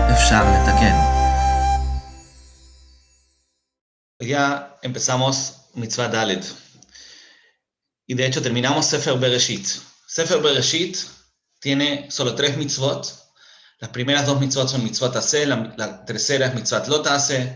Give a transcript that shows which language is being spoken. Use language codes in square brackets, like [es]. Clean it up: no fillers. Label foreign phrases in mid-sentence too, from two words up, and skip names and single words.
[he] אפשר לתקן. [es] Ya empezamos [he] מצווה דלת. [es] Y de hecho terminamos [he] ספר בראשית. ספר בראשית [es] tiene solo 3 mitzvot. Las primeras 2 mitzvot son [he] מצוות עשה, [es] la tercera es [he] מצוות לא תעשה.